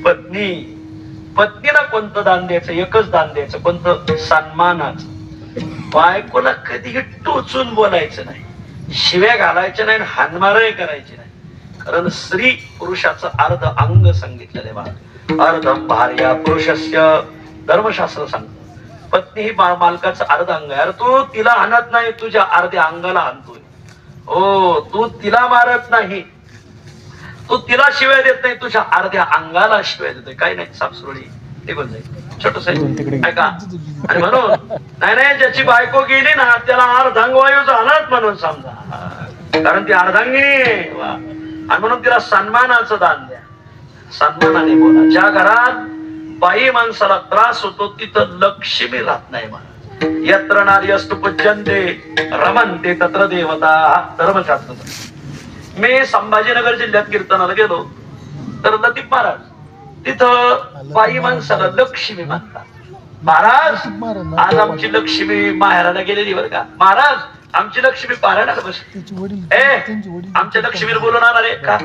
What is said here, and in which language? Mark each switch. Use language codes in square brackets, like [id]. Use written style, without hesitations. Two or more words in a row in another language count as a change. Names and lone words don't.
[mr] पत्नीला कोणतं दान द्यायचं? एकच दान द्यायचं. कोणतं? सन्मानाचं. बायकोला कधीही टोचून बोलायचं नाही, शिव्या घालायच्या नाही, हानमारही करायची नाही. कारण स्त्री पुरुषाचं अर्ध अंग सांगितलेलं आहे. [sa] अर्धम भार्या पुरुषस्य [mr] धर्मशास्त्र सांगतं. पत्नी ही मालकाचं अर्ध अंग आहे. अरे तू तिला हाणत नाही, तुझ्या अर्ध्या अंगाला हाणतोय. हो, तू तिला मारत नाही, तू तिला शिवाय देत नाही, तुझ्या अर्ध्या अंगाला शिवाय देतोय. काही नाही, सापसुरळी निघून जाईल. छोटस ऐका. आणि म्हणून नाही ज्याची बायको गेली ना त्याला अर्धांगवायू झालाच म्हणून समजा, कारण ती अर्धांगिनी आहे. आणि म्हणून तिला सन्मानाचं दान द्या. सन्मानाने बोला. ज्या घरात बाई माणसाला त्रास होतो तिथं लक्ष्मी राहत नाही म्हणा. [sa] यत्र नार्यस्तु पूज्यन्ते रमन्ते तत्र देवता. [mr] धर्मशास्त्र. मी संभाजीनगर जिल्ह्यात कीर्तनाला गेलो तर लतीफ महाराज तिथं बाई माणसाला लक्ष्मी म्हणतात. महाराज आज आमची लक्ष्मी माहेराला गेलेली बरं का. महाराज आमची लक्ष्मी पारायणाला बसली. आमच्या लक्ष्मीला बोलून आणणार आहे का.